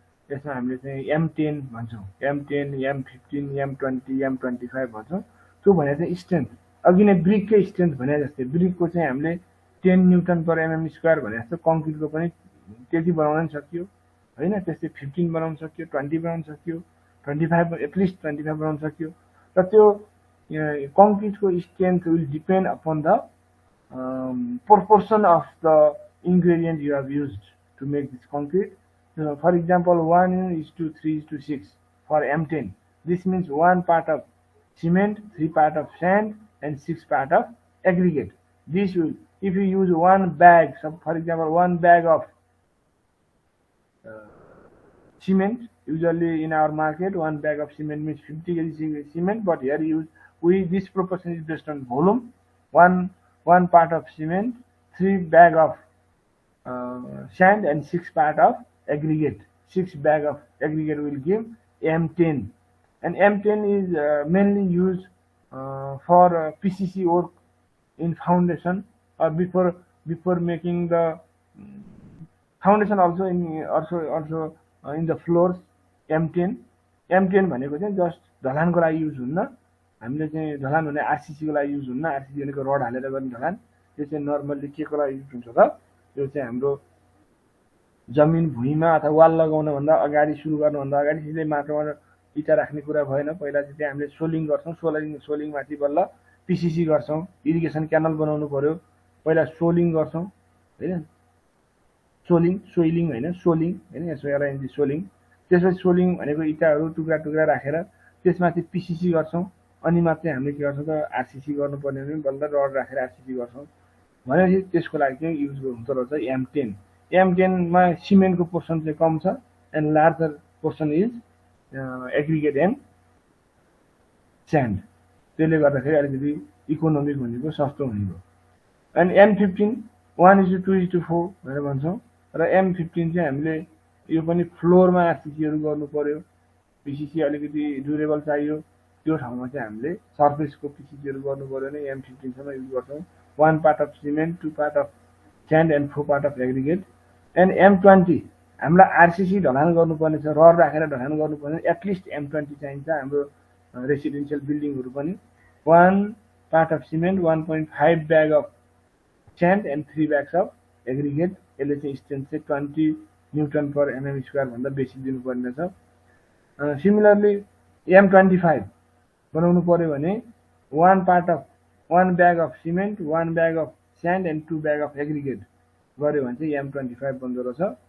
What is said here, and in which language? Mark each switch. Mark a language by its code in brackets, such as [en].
[ne] यसमा हामीले चाहिँ M10 भन्छौँ, M10, M15, M20, M25 भन्छौँ। त्यो भने चाहिँ स्ट्रेन्थ अघि नै ब्रिककै स्ट्रेन्थ भने जस्तै ब्रिकको चाहिँ हामीले 10 न्युटन पर एमएम स्क्वायर भने जस्तो कङ्क्रिटको पनि त्यति बनाउन सकियो होइन। त्यस्तै 15 बनाउन सकियो, 20 बनाउन सकियो, 25 एटलिस्ट 25 बनाउन सकियो। र त्यो कङ्क्रिटको [en] Strength will depend upon the proportion of the ingredient you have used to make this concrete. For example, 1:3:6 for M10 This means 1 part of cement, 3 part of sand, and 6 part of aggregate. This will, if you use one bag, so for example, one bag of cement, usually in our market, one bag of cement means 50 kg cement, but here this proportion is based on volume. One part of cement, 3 bag of sand, and 6 part of aggregate. 6 bag of aggregate will give M10, and M10 is mainly used for PCC work in foundation, or before making the foundation, also in the floors. [ne] M10 भनेको चाहिँ just ढलानको लागि use हुन्न। हामीले चाहिँ ढलान भने RCC को लागि युज हुन्न। आरसीसी भनेको रड हालेर गर्ने ढलान। त्यो चाहिँ नर्मली के को लागि युज हुन्छ त? त्यो चाहिँ हाम्रो जमिन भुइँमा अथवा वाल लगाउन भन्दा अगाडि, सुरु गर्नु भन्दा अगाडि सिधै माटोमा इटा राख्ने कुरा भएन। पहिला चाहिँ त्यहाँ हामीले सोलिङ गर्छौं। सोलिङ माथि बल्ल पीसीसी गर्छौं। इरिगेसन क्यानल बनाउनु पर्यो, पहिला सोलिङ गर्छौं हैन। सोइलिङ हैन, सोलिङ हैन, एसओएलआईएनजी सोलिङ। त्यसपछि सोलिङ भनेको इटाहरू टुक्रा टुक्रा राखेर त्यसमाथि पीसीसी गर्छौं। अनि मात्रै हामीले के गर्छौं त आरसीसी गर्नुपर्ने भने बल्ल रड राखेर आरसीसी गर्छौं। भनेपछि त्यसको लागि चाहिँ युज हुन्छ रहेछ M10। M10 मा सिमेन्टको पोर्सन चाहिँ कम छ, [en] And larger portion is aggregate and sand. [ne] त्यसले गर्दाखेरि अलिकति इकोनोमिक भनेको सस्तो हुने भयो। अनि M15 1:2:4 भनेर भन्छौं। र M15 चाहिँ हामीले यो पनि फ्लोरमा आरसीसीहरू गर्नु पर्यो। पीसीसी अलिकति ड्युरेबल चाहियो, त्यो ठाउँमा चाहिँ हामीले सर्फेसको पीसीसीहरू गर्नु पर्यो भने M15 सम्म युज गर्छौं। [en] 1 part of cement, 2 part of sand, and 4 part of aggregate. [ne] And M20 हामीलाई आरसीसी ढलान गर्नुपर्ने छ, रड राखेर ढलान गर्नुपर्ने, एटलिस्ट M20 चाहिन्छ हाम्रो रेसिडेन्शियल बिल्डिङहरू पनि। [en] 1 part of cement, 1.5 bag of sand, and 3 bags of aggregate। [ne] यसले चाहिँ स्ट्रेन्थ चाहिँ 20 न्युटन पर एमएम स्क्वायर भन्दा बेसी दिनुपर्ने छ। [en] similarly M25 [ne] बनाउनु पर्यो भने [en] 1 bag of cement, 1 bag of sand, and 2 bag of aggregate [ne] गर्यो भने चाहिँ M25 बन्दो रहेछ।